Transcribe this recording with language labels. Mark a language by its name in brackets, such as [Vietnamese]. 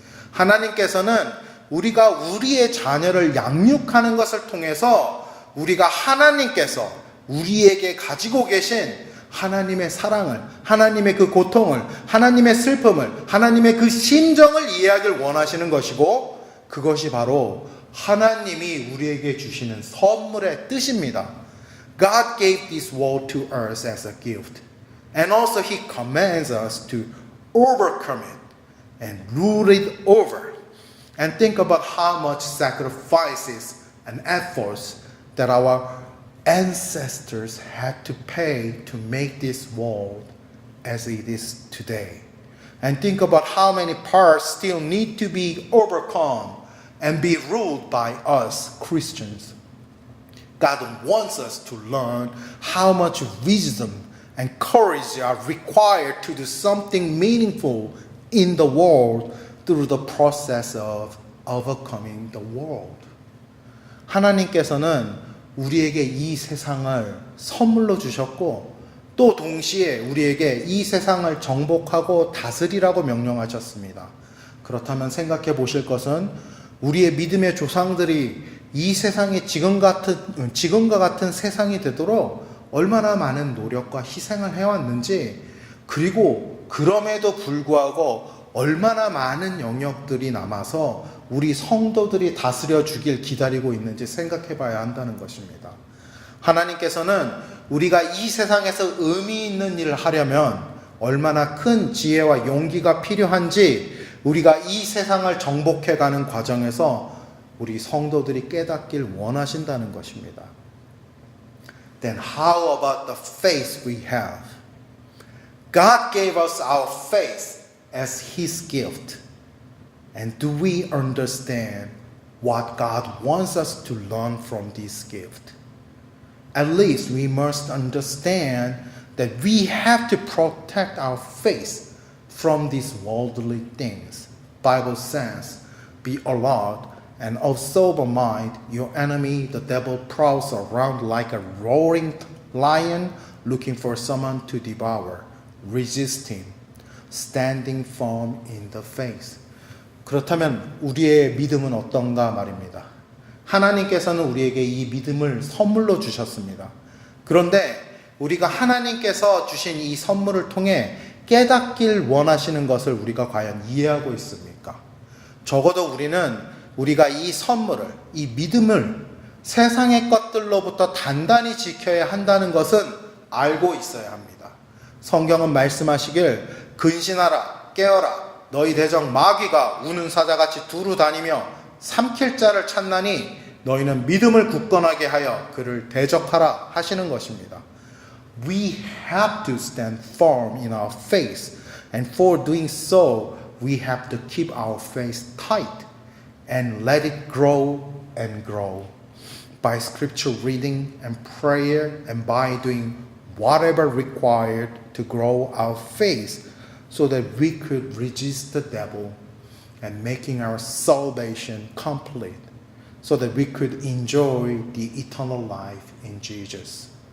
[Korean] 하나님께서는 우리가 우리의 자녀를 양육하는 것을 통해서 우리가 하나님께서 우리에게 가지고 계신 하나님의 사랑을, 하나님의 그 고통을, 하나님의 슬픔을, 하나님의 그 심정을 이해하길 원하시는 것이고, 그것이 바로 하나님이 우리에게 주시는 선물의 뜻입니다. [English] God gave this world to us as a gift. And also He commands us to overcome it and rule it over. And think about how much sacrifices and efforts that our ancestors had to pay to make this world as it is today. And think about how many parts still need to be overcome and be ruled by us Christians. God wants us to learn how much wisdom and courage are required to do something meaningful in the world through the process of overcoming the world. [Korean] 하나님께서는 우리에게 이 세상을 선물로 주셨고 또 동시에 우리에게 이 세상을 정복하고 다스리라고 명령하셨습니다. 그렇다면 생각해 보실 것은 우리의 믿음의 조상들이 이 세상이 지금과 같은 세상이 되도록 얼마나 많은 노력과 희생을 해왔는지, 그리고 그럼에도 불구하고 얼마나 많은 영역들이 남아서 우리 성도들이 다스려 주길 기다리고 있는지 생각해 봐야 한다는 것입니다. 하나님께서는 우리가 이 세상에서 의미 있는 일을 하려면 얼마나 큰 지혜와 용기가 필요한지 우리가 이 세상을 정복해가는 과정에서 우리 성도들이 깨닫길 원하신다는 것입니다. [English] Then how about the faith we have? God gave us our faith as His gift. And do we understand what God wants us to learn from this gift? At least we must understand that we have to protect our faith from these worldly things. Bible says, be alert and of sober mind. Your enemy, the devil, prowls around like a roaring lion looking for someone to devour. Resist him, standing firm in the faith. [Korean] 그렇다면 우리의 믿음은 어떤가 말입니다. 하나님께서는 우리에게 이 믿음을 선물로 주셨습니다. 그런데 우리가 하나님께서 주신 이 선물을 통해 깨닫길 원하시는 것을 우리가 과연 이해하고 있습니까? 적어도 우리는 우리가 이 선물을, 이 믿음을 세상의 것들로부터 단단히 지켜야 한다는 것은 알고 있어야 합니다. 성경은 말씀하시길 근신하라, 깨어라, 너희 대적 마귀가 우는 사자같이 두루 다니며 삼킬 자를 찾나니 너희는 믿음을 굳건하게 하여 그를 대적하라 하시는 것입니다. [English] We have to stand firm in our faith, and for doing so, we have to keep our faith tight and let it grow and grow by scripture reading and prayer and by doing whatever required to grow our faith so that we could resist the devil and making our salvation complete so that we could enjoy the eternal life in Jesus.